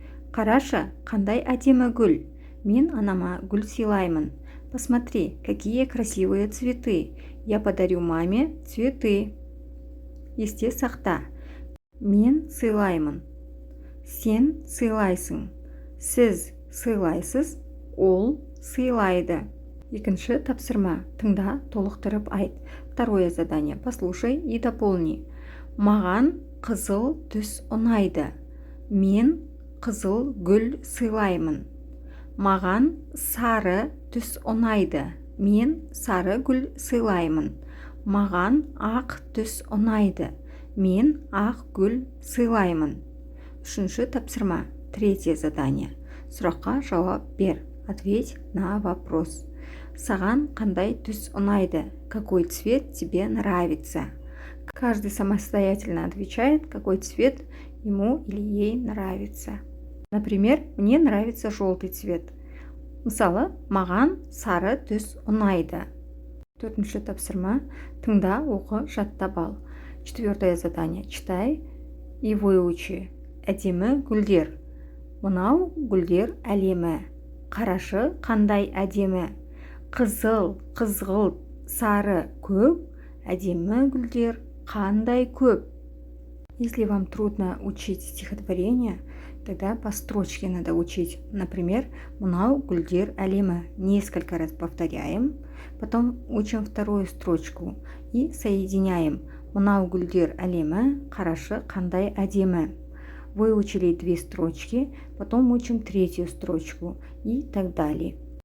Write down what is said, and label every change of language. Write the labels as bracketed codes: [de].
[kk] Қарашы, қандай әдемі гүл. Мен анама гүл сыйлаймын. [ru] Посмотри, какие красивые цветы. Я подарю маме цветы. [kk] Есте сақта. Мен сыйлаймын. Сен сыйлайсың. Сіз сыйлайсыз, ол сыйлайды. Екінші тапсырма. Тыңда, толықтырып айт. [ru] Второе задание. Послушай и дополни. [kk] Маған қызыл түс ұнайды. Мен қызыл гүл сыйлаймын. Маған сары түс ұнайды. Мен сары гүл сыйлаймын. Маған ақ түс ұнайды. Мен ақ гүл сыйлаймын. Үшінші тапсырма. [ru] Третье задание. [kk] Сұраққа жауап бер. [ru] Ответь на вопрос. [kk] Саған қандай түс ұнайды? [ru] Какой цвет тебе нравится? Каждый самостоятельно отвечает, какой цвет ему или ей нравится. Например, мне нравится желтый цвет. [kk] Мысалы, маған сары түс ұнайды. Төртінші тапсырма. Тыңда, оқы, жаттап ал. [ru] Четвертое задание. Читай и выучи. [kk] Әдемі гүлдер. Мынау гүлдер әлемі. Қарашы, қандай әдемі. Қызыл, қызғылт, сары, көк. Әдемі гүлдер қандай көп. [ru] Если вам трудно учить стихотворение, тогда по строчке надо учить. [kk] Например, мынау гүлдер әлемі. [ru] Несколько раз повторяем, потом учим вторую строчку и соединяем. [kk] Мынау гүлдер әлемі, қарашы, қандай әдемі. [ru] Выучили 2 строчки, потом учим 3 строчку и так далее.